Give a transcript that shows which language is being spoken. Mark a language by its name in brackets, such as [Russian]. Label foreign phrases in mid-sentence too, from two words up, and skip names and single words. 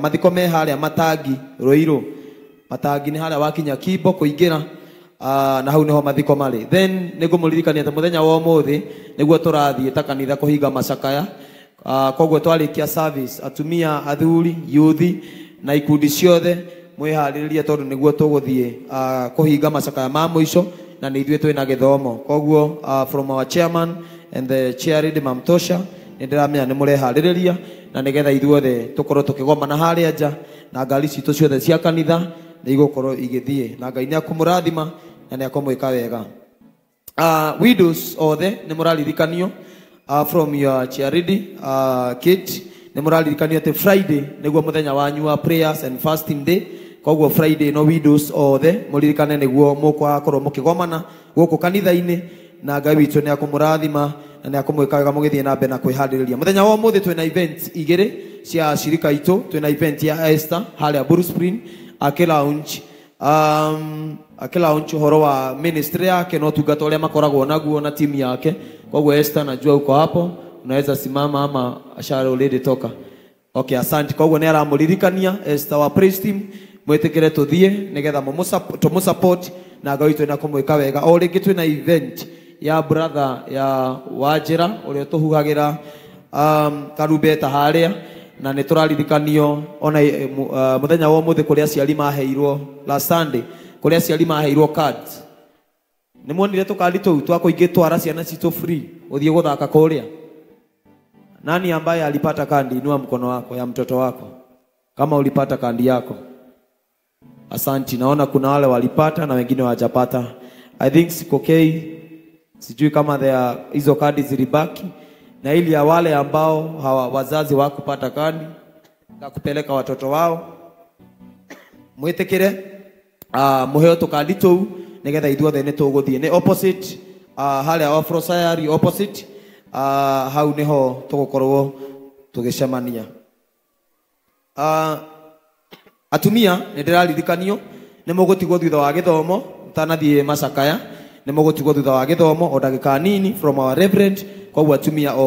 [Kikuyu] Mathiko me harĩa Matangi Ruiru, Matangi nĩ harĩa wakinya Kimbo kũingĩra na hau niho mathiko marĩ. Then nĩngũmũririkania atĩ mũthenya wa ũmũthĩ nĩguo tũrathiĩ ta kanitha kũhinga macakaya. Koguo twarĩkia service atumia, athuri, youth na ikundi ciothe mwĩharĩrĩrie tondũ nĩguo tũgũthiĩ kũhinga macakaya ma mũico na nĩ ithuĩ twĩna gĩthomo. Koguo [English] from our chairman and the chair lady [Kikuyu] Mam Tosha nĩ ndĩramenya nĩ mũreharĩrĩria na nĩgetha ithuothe tũkorwo tũkĩgomana harĩa nja na ngari citũ ciothe cia kanitha nĩ igũkorwo igĩthiĩ na Ngai nĩ akũmũrathima na nĩ akũmwĩka wega. Widows othe nĩ mũraririkanio [English] from your charity kit [Kikuyu] nĩ mũraririkanio atĩ Friday nĩguo mũthenya wanyu wa [English] prayers and fasting day. [Kikuyu] Koguo Friday no widows othe mũririkane nĩguo mũkwakorwo mũkĩgomana gũkũ kanitha-inĩ na Ngai witũ nĩ akũmũrathima na nĩ akũmwĩka wega mũgĩthiĩ na mbere na kwĩharĩrĩria. Mũthenya wa ũmũthĩ twĩna events igĩrĩ cia shirika itũ. Twĩna event ya Esther harĩa Blue Spring akĩlaunch ũhoro wa ministry yake no tungata ũrĩa makoragwo naguo na timu yake. [Swahili] Koguo Esther najua uko hapo, unaweza simama ama ashara already toka. Okay, asante. [Kikuyu] Koguo nĩ aramũririkania Esther wa praise team, mwĩtĩkĩre tũthiĩ nĩgetha tũmũsupport na Ngai witũ nĩ akũmwĩka wega. O rĩngĩ twĩna event ya brother ya Wanjĩra ũrĩa tũhuhagĩra karumbeta harĩa na nĩ tũraririkanio ona mũthenya wa ũmũthĩ kũrĩa aciari maheirwo [English] last Sunday, [Kikuyu] kũrĩa aciari maheirwo cards. Nĩ muonire tũkandi tũu twa kũingĩtwara ciana citũ free ũthiĩ gũthaka kũrĩa. [Swahili] Nani ambaye alipata kandi? Inua mkono wako ya mtoto wako kama ulipata kandi yako. Asanti, naona kuna wale walipata na wengine hawajapata. [English] I think [Swahili] sikokei, sijui kama hizo kadi zilibaki na ili ya wale ambao wazazi wakupata kandi na kupeleka watoto wao [Kikuyu] mwĩtĩkĩre muheo tũkandi tũu nĩgetha ithuothe nĩ tũgũthiĩ. Nĩ opposite harĩa Ofrosayari opposite hau niho tũgũkorwo tũgĩcemania. Atumia nĩ ndĩraririkanio nĩ mũgũtigwo thutha wa gĩthomo tanathiĩ macakaya, nĩ mũgũtigwo thutha wa gĩthomo o ndagĩka nini [English] from our reverend.